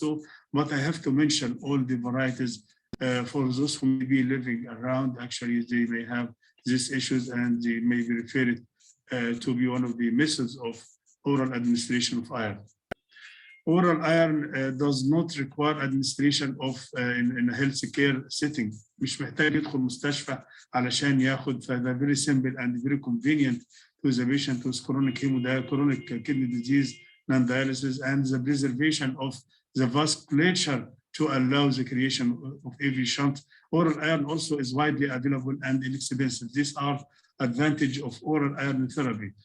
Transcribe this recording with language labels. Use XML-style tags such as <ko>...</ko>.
<en>So, but I have to mention all the varieties for those who may be living around, actually they may have these issues and they may be referred to be one of the methods of oral administration of iron. Oral iron does not require administration of in a healthcare setting.</en> <ar>مش محتاج يدخل مستشفى علشان ياخد.</ar> <en>فده very simple and very convenient to the patient with chronic kidney disease, non-dialysis, and the preservation of the vasculature to allow the creation of AV shunt. Oral iron also is widely available and inexpensive. These are advantage of oral iron therapy.</en>